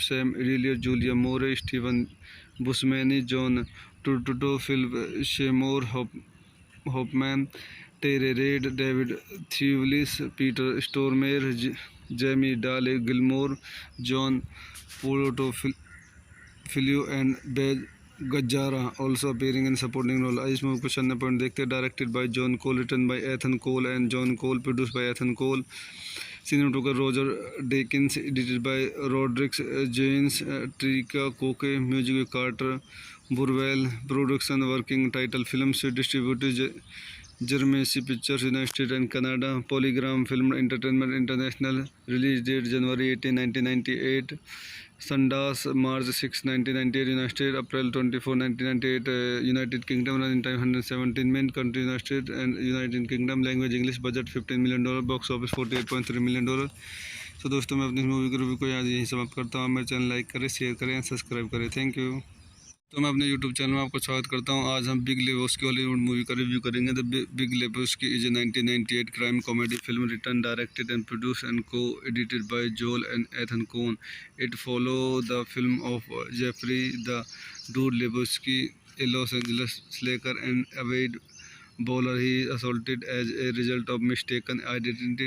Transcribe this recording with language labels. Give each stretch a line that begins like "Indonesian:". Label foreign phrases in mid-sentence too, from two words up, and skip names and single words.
English: Sam Elliott, Julia Moore, Stephen Buscemi, John Turturro, Phil Seymour Hoffman, Terry Reid, David Thewlis, Peter Stormare, Jamie Dale Gilmore, John Filio and Bej Gajara also appearing in supporting role.
Hindi: इस मूवी को 96 पॉइंट देखते हैं।
English: Directed by John Coel, written by Ethan Coel and John Coel, produce by Ethan Coel, cinematographer Roger Deakins, edited by Rodrigues Jens, Trika Coke, music Carter Burwell, production Working Title Film se distributed Jermesi Pictures United State and Canada, PolyGram Film Entertainment International, release date January 18, 1998, Sundance March 6, 1998, United States April 24, 1998, United Kingdom running time 117 minutes, country United States and United Kingdom, language English, budget $15 million, box office $48.3 million।
Hindi: तो दोस्तों मैं अपनी मूवी के रिव्यू को आज यहीं समाप्त करता हूँ। मेरे चैनल लाइक करें, शेयर करें
English: and subscribe
Hindi: करें।
English: Thank you.
Hindi: तो मैं अपने यूट्यूब चैनल में आपका स्वागत करता हूं। आज हम बिग लेबोस्की हॉलीवुड मूवी का रिव्यू करेंगे।
English: The Big Lebowski is a 1998 crime comedy film written, directed and produced and co-edited by Joel and Ethan Coen. It follows the film of Jeffrey the Dude Lebowski, a Los Angeles slacker and avid bowler. He is assaulted as a result of mistaken identity.